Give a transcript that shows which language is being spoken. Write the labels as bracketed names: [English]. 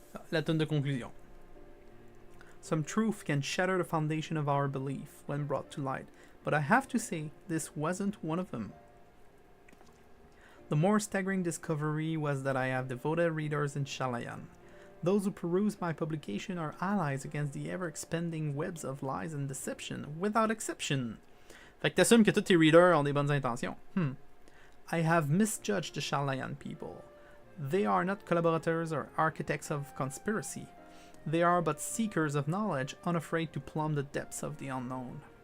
[French] La tune de conclusion. [English] Some truth can shatter the foundation of our belief when brought to light, but I have to say this wasn't one of them. The more staggering discovery was that I have devoted readers in Shalayan. Those who peruse my publication are allies against the ever-expanding webs of lies and deception, without exception. [French] Fait que t'assumes que tous tes readers ont des bonnes intentions. [English] I have misjudged the Shalayan people. They are not collaborators or architects of conspiracy. They are but seekers of knowledge, unafraid to plumb the depths of the unknown.